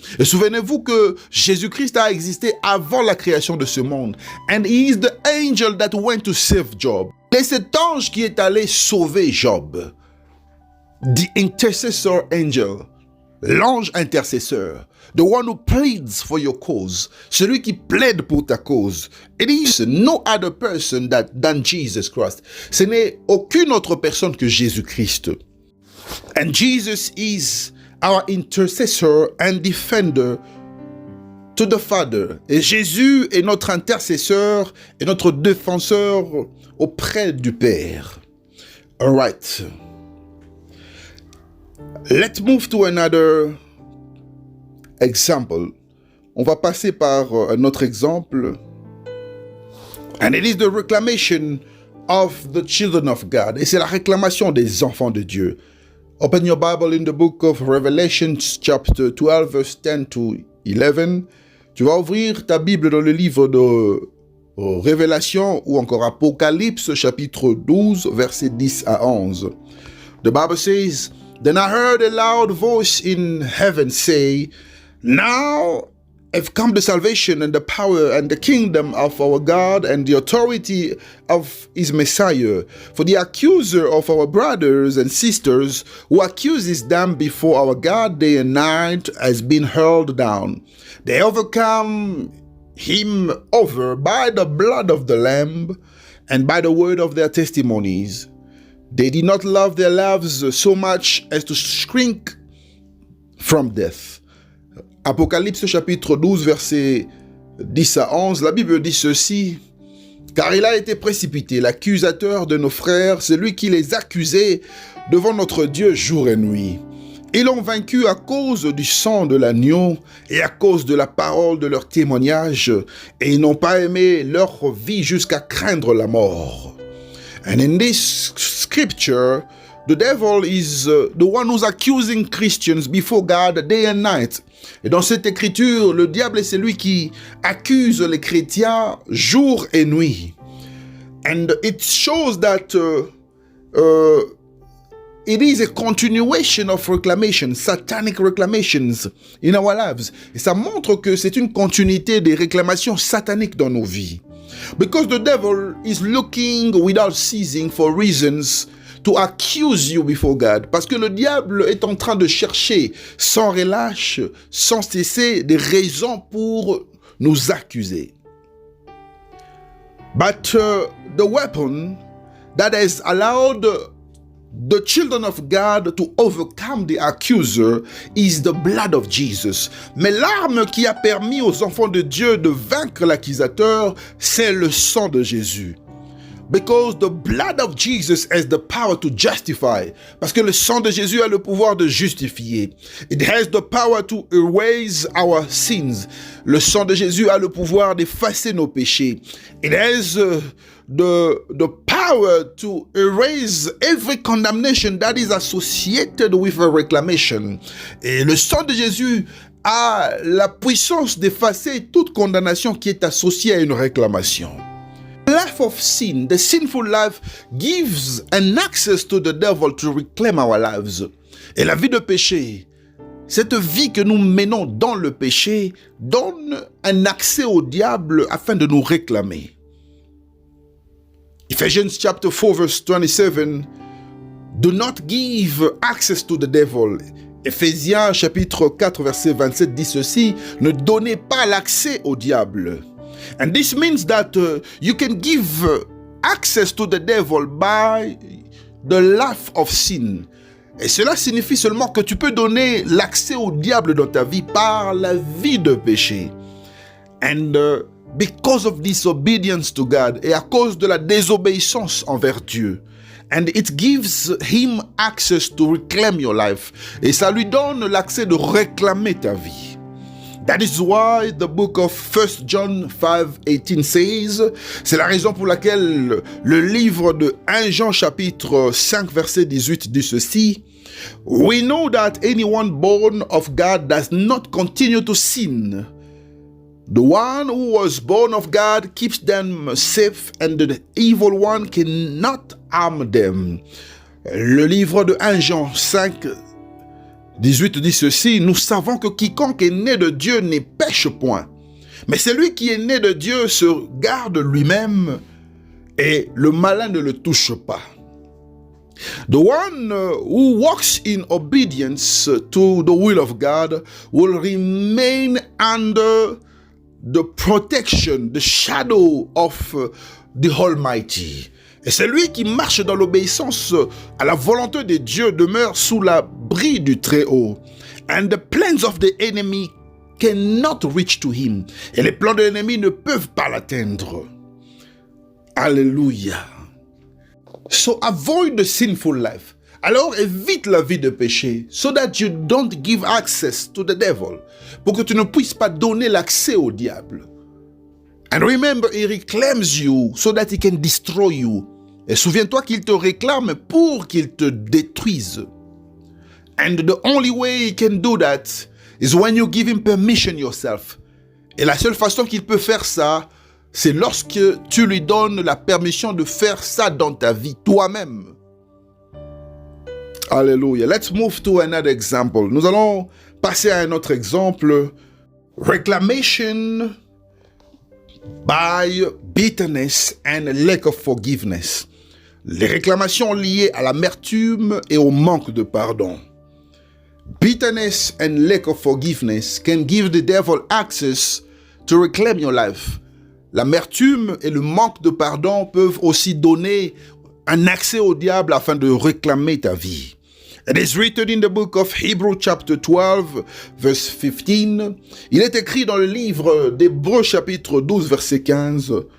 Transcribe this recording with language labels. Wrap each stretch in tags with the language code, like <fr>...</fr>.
<fr>Et souvenez-vous que Jésus-Christ a existé avant la création de ce monde.</fr> <en>And he is the angel that went to save Job.</en> <fr>Et cet ange qui est allé sauver Job.</fr> <en>The intercessor angel.</en> <fr>L'ange intercesseur.</fr> <en>The one who pleads for your cause.</en> <fr>Celui qui plaide pour ta cause.</fr> <en>It is no other person than Jesus Christ.</en> <fr>Ce n'est aucune autre personne que Jésus-Christ.</fr> <en>And Jesus is our intercessor and defender to the Father.</en> <fr>Et Jésus est notre intercesseur et notre défenseur auprès du Père.</fr> <en>All right. Let's move to another example.</en> <fr>On va passer par un autre exemple.</fr> <en>And it is the reclamation of the children of God.</en> <fr>Et c'est la réclamation des enfants de Dieu.</fr> <en>Open your Bible in the book of Revelation, chapter 12, verse 10 to 11.</en> <fr>Tu vas ouvrir ta Bible dans le livre de Révélation ou encore Apocalypse, chapitre 12, versets 10 à 11.</fr> <en>The Bible says, "Then I heard a loud voice in heaven say, Now have come the salvation and the power and the kingdom of our God and the authority of his Messiah. For the accuser of our brothers and sisters who accuses them before our God day and night has been hurled down. They overcome him over by the blood of the Lamb and by the word of their testimonies. They did not love their lives so much as to shrink from death."</en> <fr>Apocalypse chapitre 12, versets 10 à 11, la Bible dit ceci. « Car il a été précipité, l'accusateur de nos frères, celui qui les accusait devant notre Dieu jour et nuit. Ils l'ont vaincu à cause du sang de l'agneau et à cause de la parole de leur témoignage, et ils n'ont pas aimé leur vie jusqu'à craindre la mort. »</fr> <en>And in this scripture, the devil is the one who's accusing Christians before God day and night.</en> <fr>Et dans cette écriture, le diable est celui qui accuse les chrétiens jour et nuit.</fr> <en>And it shows that it is a continuation of reclamation, satanic reclamations in our lives.</en> <fr>Et ça montre que c'est une continuité des réclamations sataniques dans nos vies.</fr> <en>Because the devil is looking without ceasing for reasons to accuse you before God.</en> <fr>Parce que le diable est en train de chercher sans relâche, sans cesser des raisons pour nous accuser.</fr> <en>But the weapon that has allowed the children of God to overcome the accuser is the blood of Jesus.</en> <fr>Mais l'arme qui a permis aux enfants de Dieu de vaincre l'accusateur, c'est le sang de Jésus.</fr> <en>Because the blood of Jesus has the power to justify.</en> <fr>Parce que le sang de Jésus a le pouvoir de justifier.</fr> <en>It has the power to erase our sins.</en> <fr>Le sang de Jésus a le pouvoir d'effacer nos péchés.</fr> <en>It has the power to erase every condemnation that is associated with a reclamation.</en> <fr>Et le sang de Jésus a la puissance d'effacer toute condamnation qui est associée à une réclamation.</fr> <en>Life of sin, the sinful life, gives an access to the devil to reclaim our lives.</en> <fr>Et la vie de péché, cette vie que nous menons dans le péché, donne un accès au diable afin de nous réclamer.</fr> <en>Ephesians chapter 4 verse 27, do not give access to the devil.</en> <fr>Éphésiens chapitre 4 verset 27 dit ceci, ne donnez pas l'accès au diable.</fr> <en>And this means that you can give access to the devil by the life of sin.</en> <fr>Et cela signifie seulement que tu peux donner l'accès au diable dans ta vie par la vie de péché.</fr> <en>And because of disobedience to God,</en> <fr>et à cause de la désobéissance envers Dieu.</fr> <en>And it gives him access to reclaim your life.</en> <fr>Et ça lui donne l'accès de réclamer ta vie.</fr> <en>That is why the book of 1 John 5:18 says,</en> <fr>c'est la raison pour laquelle le livre de 1 Jean chapitre 5 verset 18 dit ceci,</fr> <en>We know that anyone born of God does not continue to sin. The one who was born of God keeps them safe and the evil one cannot harm them.</en> <fr>Le livre de 1 Jean 5, 18 dit ceci: nous savons que quiconque est né de Dieu ne pêche point. Mais celui qui est né de Dieu se garde lui-même et le malin ne le touche pas.</fr> <en>The one who walks in obedience to the will of God will remain under the protection, the shadow of the Almighty.</en> <fr>Et celui qui marche dans l'obéissance à la volonté de Dieu demeure sous l'abri du Très-Haut.</fr> <en>And the plans of the enemy cannot reach to him.</en> <fr>Et les plans de l'ennemi ne peuvent pas l'atteindre. Alléluia.</fr> <en>So avoid the sinful life.</en> <fr>Alors évite la vie de péché,</fr> <en>so that you don't give access to the devil,</en> <fr>pour que tu ne puisses pas donner l'accès au diable.</fr> <en>And remember, he reclaims you so that he can destroy you.</en> <fr>Et souviens-toi qu'il te réclame pour qu'il te détruise.</fr> <en>And the only way he can do that is when you give him permission yourself.</en> <fr>Et la seule façon qu'il peut faire ça, c'est lorsque tu lui donnes la permission de faire ça dans ta vie toi-même. Alléluia.</fr> <en>Let's move to another example.</en> <fr>Nous allons passer à un autre exemple.</fr> <en>Reclamation by bitterness and lack of forgiveness.</en> <fr>Les réclamations liées à l'amertume et au manque de pardon.</fr> <en>Bitterness and lack of forgiveness can give the devil access to reclaim your life.</en> <fr>L'amertume et le manque de pardon peuvent aussi donner un accès au diable afin de réclamer ta vie.</fr> <en>It is written in the book of Hebrews chapter 12, verse 15.</en> <fr>Il est écrit dans le livre d'Hébreux chapitre 12, verset 15.</fr>